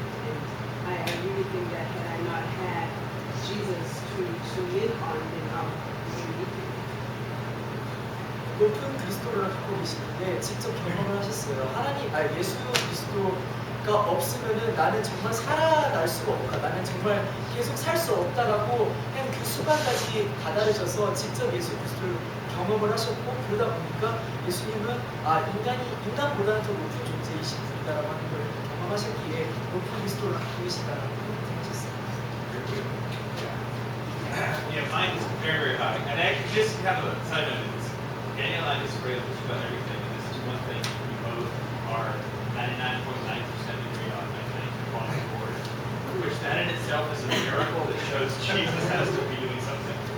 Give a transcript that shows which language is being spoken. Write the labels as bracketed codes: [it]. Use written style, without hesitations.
[en] And I really think that had I not had Jesus to lean on, then I would be weakened. [ko] 높은 그리스도를 갖고 계시는데 직접 경험을 하셨어요. 예수 그리스도가 없으면은 나는 정말 살아날 수가 없다. 나는 정말 계속 살 수 없다라고 한 그 순간까지 다다르셔서 직접 예수 그리스도를 경험을 하셨고 그러다 보니까 예수님은 인간보다는 더 높은 존재. 분이신 분이다라고 하는 걸 경험하셨기에 높은 그리스도를 갖고 계시다라고 생각하셨습니다. [en] Yeah, mine is very, very high. And actually, just kind of a side note is, Daniel and I disagree about everything, and this is one thing we both are 99.9% agree on, I think, across the board. Which that in itself is a miracle that shows Jesus has to be doing something.